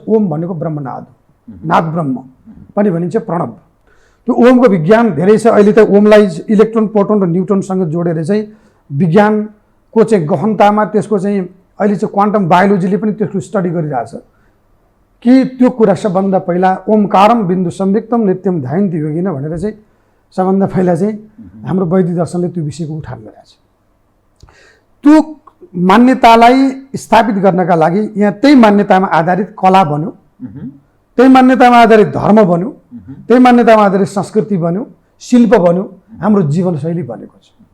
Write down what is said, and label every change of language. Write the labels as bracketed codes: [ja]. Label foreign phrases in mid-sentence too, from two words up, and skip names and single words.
[ne] ओम भनेको ब्रह्मनाद, नाद ब्रह्म पनि भनिन्छ, प्रणव। त्यो ओमको विज्ञान धेरै छ। अहिले त ओमलाई इलेक्ट्रोन, प्रोटोन र न्युट्रोनसँग जोडेर चाहिँ विज्ञानको चाहिँ गहनतामा त्यसको चाहिँ अहिले चाहिँ [en] quantum biologyले [ne] पनि त्यसको स्टडी गरिरहेछ कि त्यो कुरा सबभन्दा पहिला [sa] ओमकारम बिन्दु संविक्तम नित्यम ध्यायन्ति योगिन [ne] भनेर चाहिँ सबभन्दा पहिला चाहिँ हाम्रो वैदिक दर्शनले त्यो विषयको उठान गरेको छ। त्यो मान्यतालाई स्थापित गर्नका लागि यहाँ त्यही मान्यतामा आधारित कला बन्यो, त्यही मान्यतामा आधारित धर्म बन्यो, त्यही मान्यतामा आधारित संस्कृति बन्यो, शिल्प बन्यो, हाम्रो जीवनशैली बनेको छ।